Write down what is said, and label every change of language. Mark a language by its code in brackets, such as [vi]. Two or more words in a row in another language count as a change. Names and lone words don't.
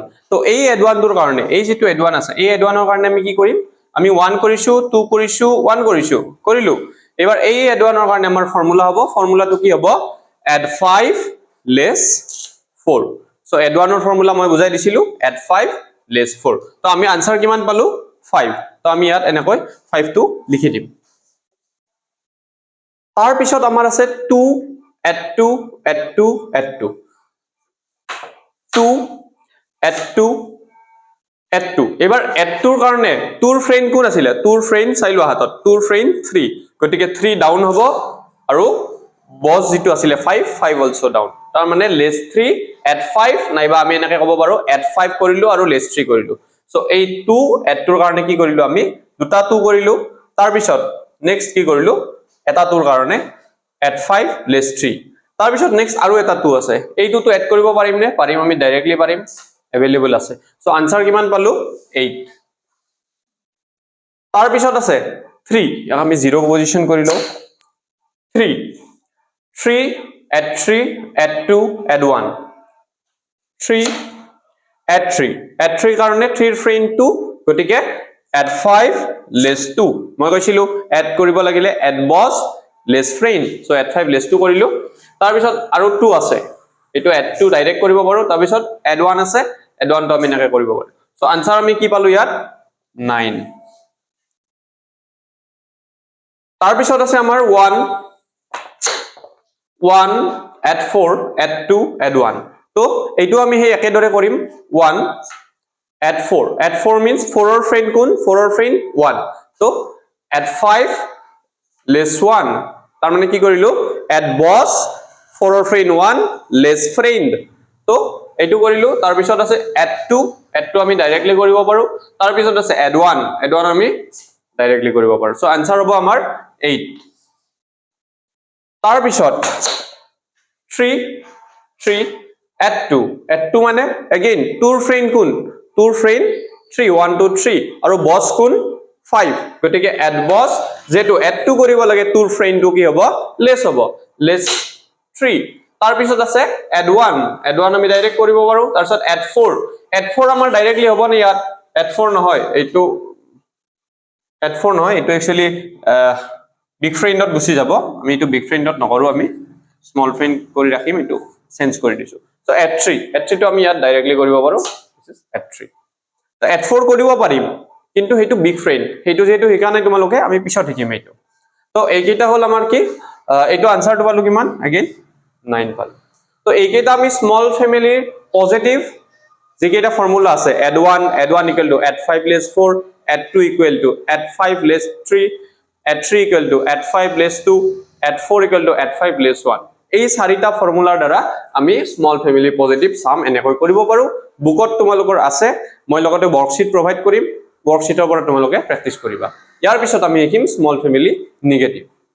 [as] তো এই add 1 টোৰ কাৰণে এই যেটো add 1 আছে এই add 1 ৰ কাৰণে আমি কি কৰিম আমি 1 কৰিছো 2 কৰিছো 1 কৰিছো কৰিলো এবাৰ এই add 1 ৰ কাৰণে আমাৰ ফৰ্মুলা হ'ব ফৰ্মুলাটো কি হ'ব [en] add 5 less 4 so add 1 [as] ৰ ফৰ্মুলা মই বুজাই দিছিলো [en] add 5 less 4 [as] তো আমি आंसर কিমান পালো 5 তো আমি ইয়াত এনেকৈ 5 টো লিখি দিম তাৰ পিছত আমাৰ আছে 2 [en] add 2 add 2 add 2 2 add 2 add 2 [as] এবাৰ add 2 ৰ কাৰণে 2 ৰ ফ্ৰেণ্ড কোন আছিল 2 ৰ ফ্ৰেণ্ড চাইলো হাতত 2 ৰ ফ্ৰেণ্ড 3 গটিকে 3 ডাউন হ'ব আৰু বস যেটো আছিল 5 also ডাউন তাৰ মানে [en] less 3 add 5 [as] নাইবা আমি এনেকৈ ক'ব পাৰো add 5 কৰিলো আৰু less 3 কৰিলো সো এই 2 add 2 ৰ কাৰণে কি কৰিলো আমি দুটা 2 কৰিলো তাৰ পিছত নেক্সট কি কৰিলো এটা 2 ৰ কাৰণে [en] add 5 less 3 [as] তাৰ পিছত নেক্সট আৰু এটা 2 আছে এইটো তো এড কৰিব পাৰিম নে পাৰিম আমি ডাইৰেক্টলি পাৰিম अवेलेबल আছে সো आंसर কিমান পালো 8 তাৰ পিছত আছে 3 ইয়াক আমি 0 পজিশন কৰিলো [en] 3 add 3 add 2 add 1 3 add [as] 3 কাৰণে 3 ৰ ফ্ৰেণ্ড 2 গটিকে [en] add 5 less 2 [as] মই কৈছিলো এড কৰিব লাগিলে [en] add boss less friend so add 5 less 2 [as] কৰিলো তাৰ পিছত আৰু 2 আছে এটো add 2 ডাইৰেক্ট কৰিব পাৰো তাৰ পিছত add 1 আছে add 1 টো আমি নাকে কৰিব পাৰো সো आंसर আমি কি পালো ইয়াত 9 তাৰ পিছত আছে আমাৰ [en] 1 add 4 add 2 add 1 [as] তো এইটো আমি হে একেদৰে কৰিম 1 [en] add 4 means [as] 4 ৰ ফ্ৰেণ্ড কোন 4 ৰ ফ্ৰেণ্ড 1 তো [en] add 5 less 1 [as] তাৰ মানে কি কৰিলো [en] add boss [as] 4 ৰ ফ্ৰেণ্ড 1 [en] less friend [as] তো এইটো কৰিলো তাৰ পিছত আছে add 2 আমি ডাইৰেক্টলি কৰিব পাৰো তাৰ পিছত আছে add 1 আমি ডাইৰেক্টলি কৰিব পাৰো সো आंसर হ'ব আমাৰ 8 তাৰ পিছত 3 add 2 মানে again 2 ৰ ফ্ৰেণ্ড কোন 2 ৰ ফ্ৰেণ্ড 3 1 2 3 আৰু বস কোন 5 গটিকে [en] add boss [as] যেটো add 2 কৰিব লাগে 2 ৰ ফ্ৰেণ্ড টো কি হ'ব less 3 তাৰ পিছত আছে add 1 আমি ডাইৰেক্ট কৰিব পাৰো তাৰ পিছত add 4 আমাৰ ডাইৰেক্টলি হ'ব নে ইয়াত add 4 নহয় এইটো এট 4 নহয়, এইটো [en] actually big friendত [as] গুচি যাব, আমি এইটো [en] big friendত [as] নকৰো, আমি [en] small friend [as] কৰি ৰাখিম, এইটো চেঞ্জ কৰি দিছো। চ' এট 3 টো আমি ইয়াত ডাইৰেক্টলি কৰিব পাৰো, এট 3 এট 4 কৰিব পাৰিম, কিন্তু সেইটো [en] big friend, [as] সেইটো যিহেতু শিকা নাই তোমালোকে, আমি পিছত শিকিম এইটো। তো এইকেইটা হ'ল আমাৰ কি, এইটো আনসাৰটো পালো কিমান, এগেইন 9 পালো। তো এইকেইটা আমি [en] small familyৰ positive [as] যিকেইটা ফৰ্মুলা আছে, [en] add 1 equal to add 5 less 4, add 2 equal to add 5 less 3, add 3 equal to add 5 less 2, add 4 equal to add 5 less 1, [as] এই চাৰিটা ফৰ্মুলাৰ দ্বাৰা আমি [en] small family positive sum [as] এনেকৈ কৰিব পাৰো। বুকত তোমালোকৰ আছে, মই লগতে ওয়ার্কশিট প্ৰভাইড কৰিম, ওয়ার্কশিটৰ পৰা তোমালোকে প্ৰেক্টিস কৰিবা। ইয়াৰ পিছত আমি শিকিম [en] small family negative.